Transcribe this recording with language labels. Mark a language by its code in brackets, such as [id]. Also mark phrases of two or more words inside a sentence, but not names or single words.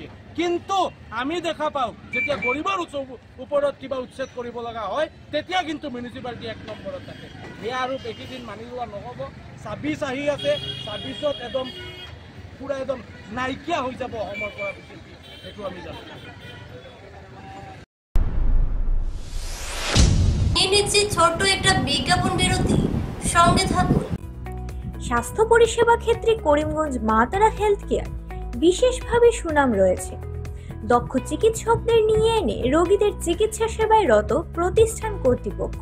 [as] কিন্তু আমি দেখা পাওঁ, যেতিয়া গৰীবৰ ওপৰত কিবা উচ্ছেদ কৰিব লগা হয়, তেতিয়া কিন্তু মিউনিচিপালিটি 1 নম্বৰত থাকে। সেয়া আৰু বেছিদিন মানি লোৱা নহ'ব। 26 আহি আছে, 26ত একদম পুরা একদম নাইকিয়া হয়ে যাব অসমৰ পৰা বিজেপি, সেইটো আমি জানো। [bn] নিচে ছোট একটা বিজ্ঞাপন বিরতি, সঙ্গে থাকুন। স্বাস্থ্য পরিষেবা ক্ষেত্রে করিমগঞ্জ মা তারা হেলথ কেয়ার বিশেষভাবে সুনাম রয়েছে। দক্ষ চিকিৎসকদের নিয়ে এনে রোগীদের চিকিৎসা সেবায় রত প্রতিষ্ঠান কর্তৃপক্ষ।